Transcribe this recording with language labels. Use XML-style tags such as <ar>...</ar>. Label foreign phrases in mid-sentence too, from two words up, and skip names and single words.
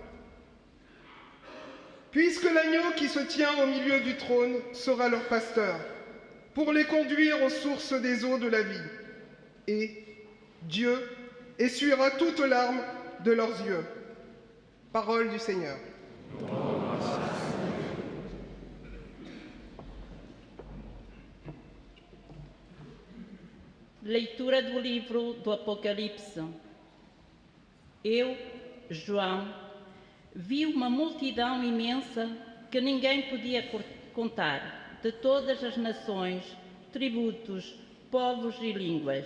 <fr>Puisque l'agneau qui se tient au milieu du trône sera leur pasteur, pour les conduire aux sources des eaux de la vie. Et Dieu essuiera toute larme de leurs yeux. Parole du Seigneur.</fr> <pt>Leitura do livro do Apocalipse. Eu, João, vi uma multidão imensa que ninguém podia contar, de todas as nações, tributos, povos e línguas.</pt>